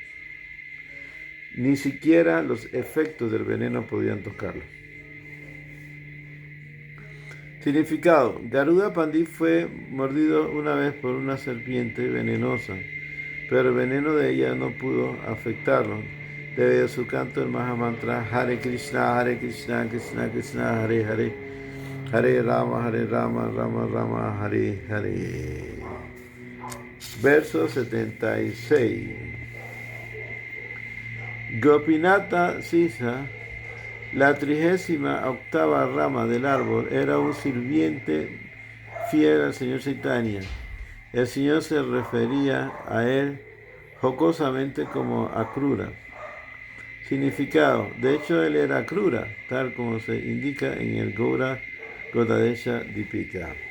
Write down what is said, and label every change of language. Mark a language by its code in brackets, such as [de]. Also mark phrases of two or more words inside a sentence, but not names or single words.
[es] Ni siquiera los efectos del veneno podían tocarlo. Significado: Garuda Pandit fue mordido una vez por una serpiente venenosa, pero el veneno de ella no pudo afectarlo. Debido a su canto, el Mahamantra [sa] हरे कृष्ण कृष्ण कृष्ण हरे हरे हरे राम राम राम हरे हरे. [es] Verso 76. Gopinatha Sisa, la 38ª rama del árbol, era un sirviente fiel al Señor Chaitanya. El Señor se refería a él jocosamente como Akrura. Significado: de hecho, él era Akrura, tal como se indica en el Gaura Gotadesha Dipika.